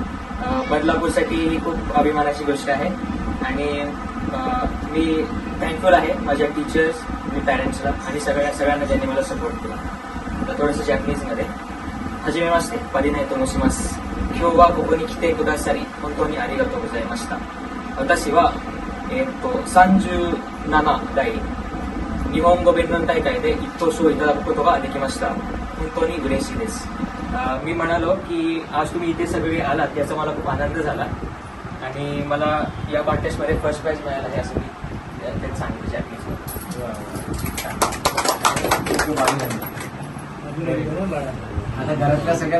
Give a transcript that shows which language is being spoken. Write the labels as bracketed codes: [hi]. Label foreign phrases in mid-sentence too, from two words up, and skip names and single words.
[mr] बदलापूरसाठी ही खूप अभिमानाची गोष्ट आहे आणि मी थँकफुल आहे माझ्या टीचर्स, मी पॅरेंट्सला आणि सगळ्यांना ज्यांनी मला सपोर्ट केला. तर थोडंसं जॅपनीजमध्ये [ja] はじめまして परिणय と申します किंवा は ここに 来て くださり 本当に ありがとう ございました. 私 は 37 代日本語弁論大会で一等賞をいただくことができました。本当に嬉しいです。 [mr] मी म्हणालो की आज तुम्ही इथे सगळे आलात याचा मला खूप आनंद झाला आणि मला या कॉन्टेस्टमध्ये [en] first prize [mr] मिळालं आहे असं मी त्यांनी सांगितलं जॅपनीजमध्ये. आता घरातल्या सगळ्या